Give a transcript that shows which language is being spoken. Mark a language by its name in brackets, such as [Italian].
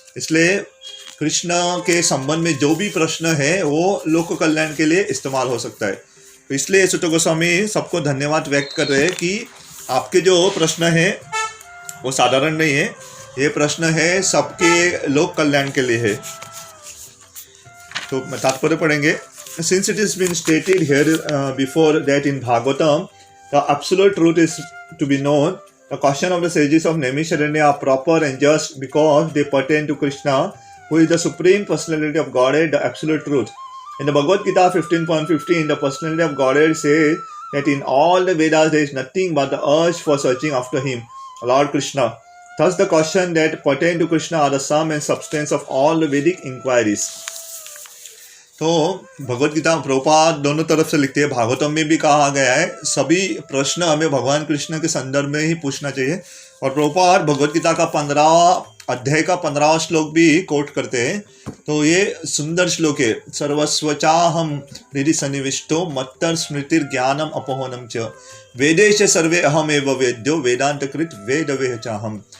[Hindi] इसलिए कृष्ण के संबंध में जो भी प्रश्न है वो लोक कल्याण के लिए इस्तेमाल हो सकता है। तो इसलिए सुत गोस्वामी सबको धन्यवाद व्यक्त कर रहे हैं कि आपके जो प्रश्न है वो साधारण नहीं है, ये प्रश्न है सबके लोक कल्याण के लिए है। तो तात्पर्य पढ़ेंगे। [English] Since it has been stated here before that in Bhagavatam the absolute truth is to be known, the question of the sages of Naimisharanya are proper and just because they pertain to Krishna, who is the supreme personality of Godhead, the absolute truth. In the Bhagavad Gita 15.15, the personality of Godhead says that in all the Vedas there is nothing but the urge for searching after him, Lord Krishna. Thus the question that pertain to Krishna are the sum and substance of all the Vedic inquiries. [Hindi] तो भगवत गीता प्रभुपाद दोनों तरफ से लिखते हैं। भागवतम में भी कहा गया है सभी प्रश्न हमें भगवान कृष्ण के संदर्भ में ही पूछना चाहिए। और प्रभुपाद भगवत गीता का 15 अध्याय का 15वां श्लोक भी कोट करते हैं। तो ये सुंदर श्लोक है। [Sanskrit] सर्वस्वचाहम हृदि सन्निविष्टो मत्तर स्मृतिर ज्ञानम अपहोनम च वेदेश सर्वे अहम एव वेद्यो वेदांत कृत वेद वेह चाहम।